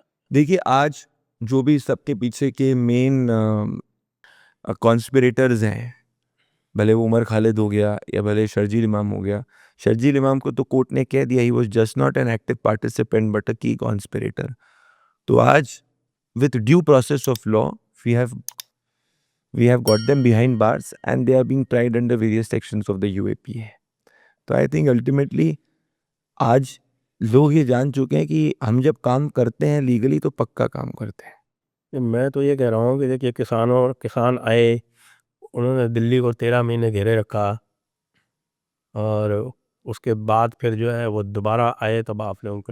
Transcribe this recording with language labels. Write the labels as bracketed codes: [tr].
[hi] देखिए, आज जो भी सबके पीछे के मेन कॉन्स्पिरेटर्स हैं, भले वो उमर खालिद हो गया या भले शर्जील इमाम हो गया, शर्जील इमाम को तो कोर्ट ने कह दिया [en] He was just not an active participant but a co-conspirator. [hi] तो आज [en] With due process of law we have we have got them behind bars and they are being tried under various sections of the UAPA. [hi] तो [en] I think ultimately [hi] आज लोग ये जान चुके हैं कि हम जब काम करते हैं लीगली तो पक्का काम करते हैं। मैं तो ये कह रहा हूँ कि देखिए किसान आए, उन्होंने दिल्ली को 13 महीने घेरे रखा और उसके बाद फिर जो है वो दोबारा आए तब आपने उनको